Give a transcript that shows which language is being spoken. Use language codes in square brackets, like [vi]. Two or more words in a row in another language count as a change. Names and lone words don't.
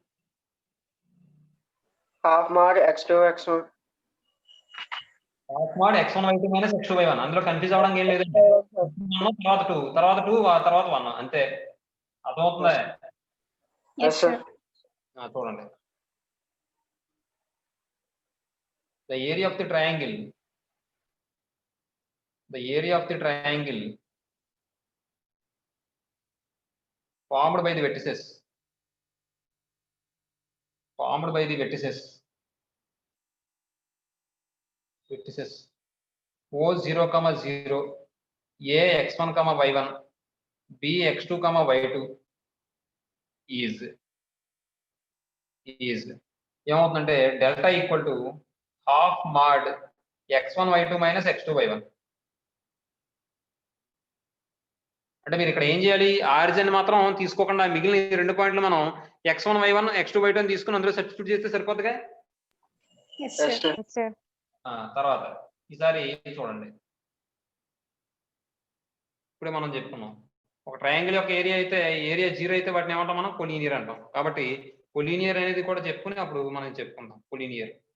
[en] half mod x2 x1. half mod [te] x1 y2 మైనస్ x2 y1. అందులో కన్ఫ్యూజ్ అవ్వడానికి ఏం లేదు. తర్వాత 2, తర్వాత 2, తర్వాత 1 అంతే. అర్థమవుతుందా? [en] Yes, sir. [te] చూడండి, [en] the area of the triangle formed by the vertices O 0, 0, A x1, y1, B x2, y2 is ఏమవుతుందంటే delta equal to half mod x1 y2 minus x2 y1. [te] అంటే మీరు ఇక్కడ ఏం చేయాలి, ఆరిజిన్ మాత్రం తీసుకోకుండా మిగిలిన ఈ 2 పాయింట్లు మనం x1 y1 x2 y2 అని తీసుకుని అందులో సబ్స్టిట్యూట్ చేస్తే సరిపోతుందిగా. [en] Yes, Yes, sir. sir. Yes, sir. [te] తర్వాత ఈసారి చూడండి, ఇప్పుడే మనం చెప్పుకున్నాం, ఒక ట్రయాంగిల్ యొక్క ఏరియా 0 అయితే వాటిని ఏమంటాం మనం? కొలీనియర్ అంటాం. కాబట్టి కొలీనియర్ అనేది కూడా చెప్పుకుని అప్పుడు మనం చెప్పుకుందాం కొలీనియర్.